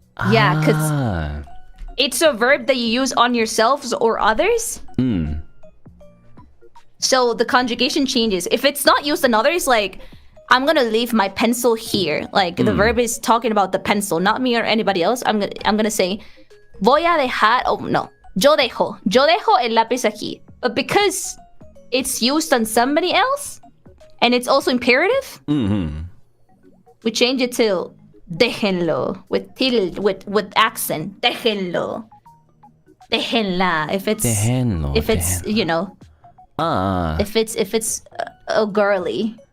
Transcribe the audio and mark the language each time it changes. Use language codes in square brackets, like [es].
[en] Yeah, because it's a verb that you use on yourselves or others. So the conjugation changes. If it's not used on others, like... I'm gonna leave my pencil here. Like the verb is talking about the pencil, not me or anybody else. I'm gonna say, [es] voy a dejar. Oh no, yo dejo el lápiz aquí. [en] But because it's used on somebody else, and it's also imperative, we change it to [es] Déjenlo [en] with accent. [es] Déjenlo. Déjenla. [en] If it's [es] Déjenlo. [en] you know. If it's a girly.